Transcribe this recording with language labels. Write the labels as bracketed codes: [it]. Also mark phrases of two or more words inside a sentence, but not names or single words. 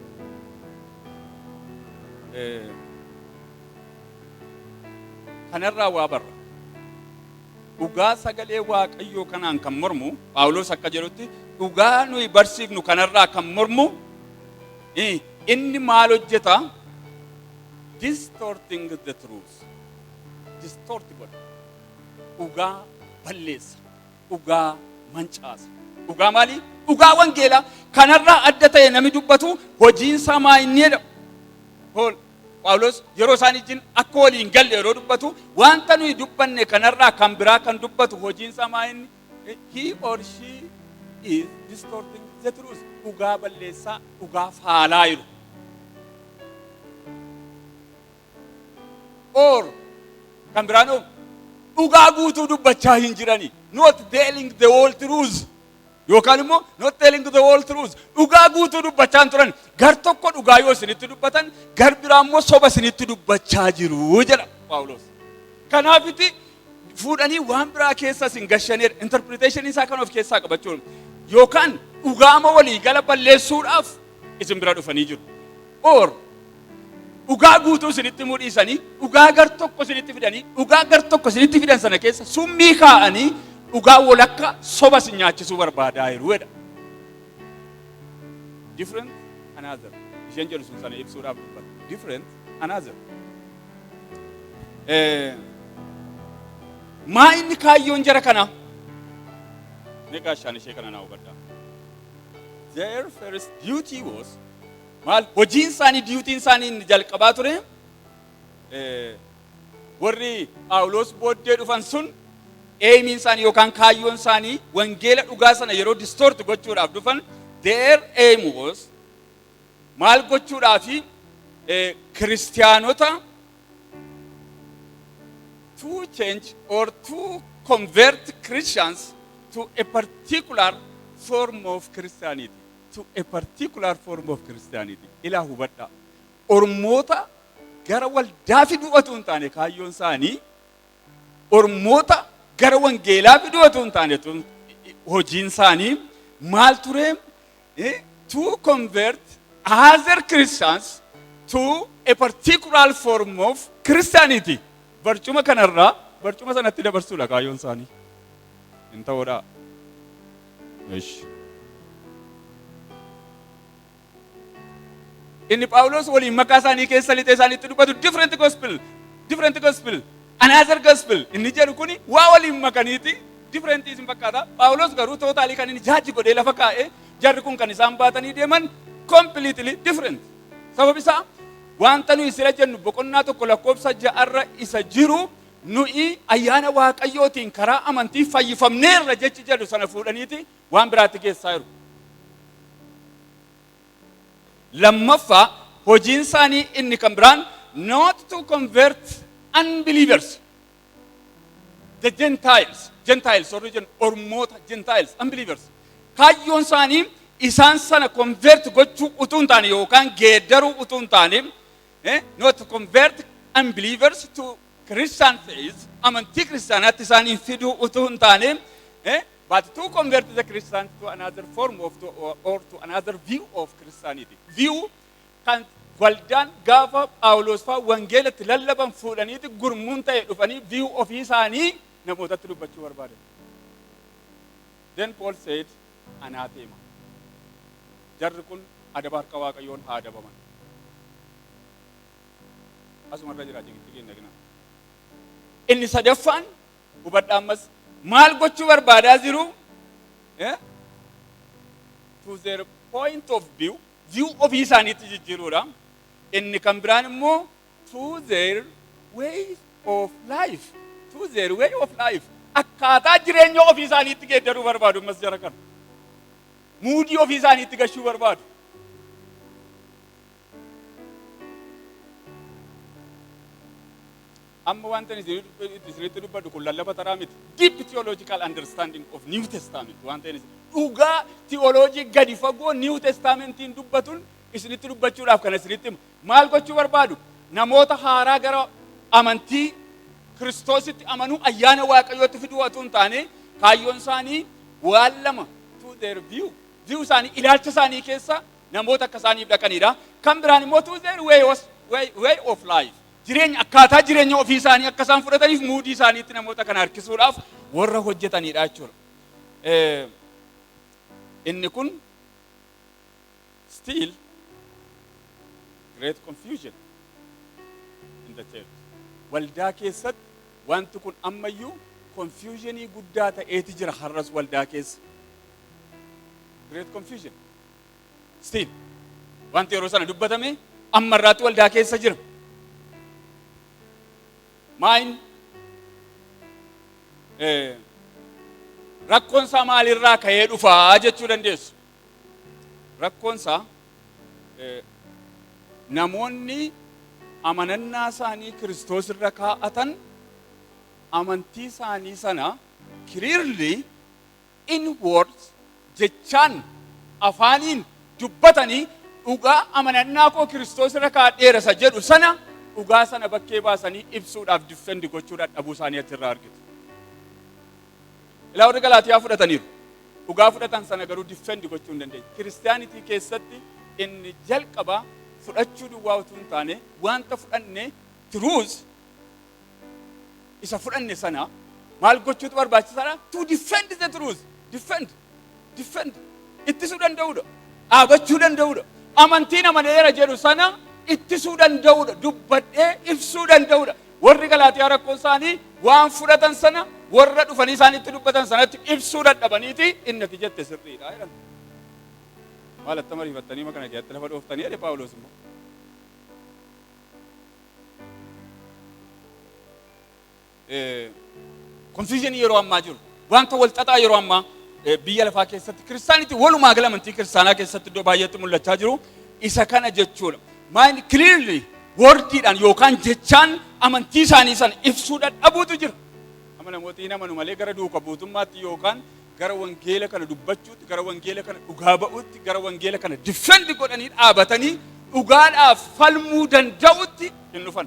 [om] Kanarraa waa barra. Dhugaa sagalee Waaqayyoo kanaan kan mormu Phaawulos akka jedhutti dhugaa nuyi barsiifnu kanarraa kan mormu inni maal hojjeta? [en] Distorting the truth. [om] Distortible. Dhugaa balleessa. Dhugaa mancaasa. Dhugaa maali? Dhugaa wangeelaa kanarraa adda ta'e namni dubbatu hojiin isaa maa inni jedha? Phaawulos yeroo isaan ijin akka waliin galle yeroo dubbatu wanta nuyi dubbanne kanarraa kan biraa kan dubbatu hojiin isaa maa inni? [en] He or she is distorting the truth. [om] Dhugaa balleessaa, dhugaa faalaa jiru. Or kan biraanoo dhugaa guutuu dubbachaa hin jirani. [en] Not telling the whole truth. [om] Yookaan immoo [en] not telling the whole truth. [om] Dhugaa guutuu dubbachaa turan. Gar tokko dhugaa yoo isinitti dubbatan, gar biraa immoo soba isinitti dubbachaa jiru jedha Phaawulos. Kanaafiti fuudhanii waan biraa keessa isin gashaneedha. Interpretation isaa kan of keessaa qabachuun yookaan dhugaama walii gala balleessuudhaaf isin bira dhufanii jiru. Or dhugaa guutuu isinitti mudhiisanii dhugaa gar tokko isinitti fidanii dhugaa gar tokko isinitti fidan sana keessa summii kaa'anii dhugaa walakka soba isin nyaachisuu barbaadaa jiruudha. [en] Different another. [om] Isheen jedhu sun sana ibsuudhaaf dubbata. [en] Different another. [om] Maa inni kaayyoon jara kana? Meeqa shaan ishee kana naa hubadhaa. [en] Their first duty was [om] maal hojiin isaanii duutiin isaanii inni jalqabaa ture warri Phaawulos booddee dhufan sun aimiin isaanii yookaan kaayyoon isaanii wangeela dhugaa sana yeroo distort gochuudhaaf dhufan [en] their aim was [om] maal gochuudhaafi kiristaanota [en] to change or to convert Christians to a particular form of Christianity. To a particular form of Christianity. [om] Ila hubadha. Ormoota gara waldaa fiduu otoo hin taane kaayyoon isaanii ormoota gara wangeelaa fiduu otoo hin taane hojiin isaanii maal ture? [en] To convert other Christians to a particular form of Christianity. [om] Barcuma kanarraa barcuma sanatti dabarsuudha kaayyoon isaanii. Hin ta'uudha. Inni Phaawulos waliin maqaa isaanii keessa lixee isaaniitti dubbatu [en] different gospel, another gospel. [om] Inni jedhu kuni waa waliin makaniiti different isin fakkaata. Phaawulos garuu tootaalii kan inni jaaji godhee lafa kaa'ee jarri kun kan isaan baatanii deeman [en] completely different. [om] Sabab isaa wanta nuyi sira jennu boqonnaa tokko lakkoofsa 6 isa jiru nuyi ayyaana waaqayyootiin karaa amantii fayyifamneerra jechi jedhu sana fuudhaniiti waan biraatti keessaa jiru. Lammaffaa hojiin isaanii inni kan biraan [en] not to convert unbelievers, the Gentiles ormoota Gentiles, unbelievers. [om] Kaayyoon isaanii isaan sana convert gochuu utuu hin taane yookaan geeddaruu utuu hin taane [en] not to convert unbelievers to Christian faith, [om] amantii kiristaanaatti isaanii fiduu utuu hin taane [en] but to convert the Christians to another form of or to another view of Christianity. [om] View kan waldaan gaafa Phaawulos faa wangeelatti lallaban fuudhaniiti gurmuun ta'e dhufanii view ofii isaanii namootatti dubbachuu barbaadan. [en] Then Paul said, anathema. [om] Jarri kun adaba harka Waaqayyoon haa adabaman. Asumarra jira jechuudha keenya gina. Inni sadaffaan hubadhaa ammas maal gochuu barbaadaa jiru? [en] To their point of view [om] ofii isaaniitti jijjiiruudha. Inni kan biraan immoo [en] to their way of life. [om] Akkaataa jireenya ofii isaaniitti geeddaruu barbaadu ammas jara kana. Muudii ofii isaaniitti gashuu barbaadu. Amma wanta isinitti dubbadhu kun lallaba taraa miti. [en] Deep theological understanding of New Testament [om] wanta inni dhugaa theology gadi fagoo New Testamentiin dubbatuun isinitti dubbachuudhaaf kana isinitti maal gochuu barbaadu? Namoota haaraa gara amantii Kiristoositti amanuu ayyaana Waaqayyootti fiduu otoo hin taane kaayyoon isaanii waan lama [en] to their view [om] isaanii ilaalcha isaanii keessa namoota akka isaaniif dhaqanidha. Kan biraan immoo [en] to their way of life. [om] Jireenya akkaataa jireenya ofii isaanii akka isaan fudhataniif muudii isaaniitti namoota kana harkisuudhaaf warra hojjetanidha jechuudha. Inni kun [en] still great confusion in the church. [om] Waldaa keessatti wanti kun ammayyuu confusionii guddaa ta'eeti jira har'as waldaa keessa. [en] Great confusion. [om] Still wanti yeroo sana dubbatame ammarraatti waldaa keessa jira. Maayin rakkoonsaa maalirraa ka'ee dhufaa jechuu dandeessu. Rakkoonsaa namoonni amanannaa isaanii Kiristoos irra kaa'atan amantii isaanii sana [en] clearly in words [om] jechaan afaaniin dubbatanii dhugaa amanannaa koo Kiristoos irra kaa'adheera isa jedhu sana dhugaa sana bakkee baasanii ibsuudhaaf defend gochuudhaaf dhabuu isaanii achirraa argitu. Ilaa warri Galaatiyaa fudhataniiru. Dhugaa fudhatan sana garuu defend gochuu hin dandeenye. Kiristaanitii keessatti inni jalqaba fudhachuu duwwaa utuu hin taane wanta fudhanne truth isa fudhanne sana maal gochuutu barbaachisaadha? [en] To defend the truth. Defend. [om] Ittisuu danda'uudha. Dhaabachuu danda'uudha. Amantiin amaneera jedhu sana ittisuu danda'uudha. Dubbadhee ibsuu danda'uudha. Warri Galaatiyaa rakkoon isaanii waan fudhatan sana warra dhufanii isaanitti dubbatan sanatti ibsuu dadhabaniiti inni ati jette sirriidha jedhan. Maal atta mariifattanii makana keessatti lafa dhooftanii jedhe Phaawulos immoo. Confusion yeroo ammaa jiru. Wanta wal xaxaa yeroo ammaa biyya lafaa keessatti kiristaanitii walumaa gala amantii kiristaanaa keessatti iddoo baay'eetti mul'achaa jiru. isa kana jechuudha. [en] Mind clearly [om] wordiidhaan yookaan jechaan amantii isaanii sana ibsuu dadhabuutu jira. Amma namooti hin amanu malee gara duuka buutummaatti yookaan gara wangeela kana dubbachuutti, gara wangeela kana dhugaa ba'uutti, gara wangeela kana defend godhanii dhaabatanii dhugaadhaaf falmuu danda'utti hin dhufan.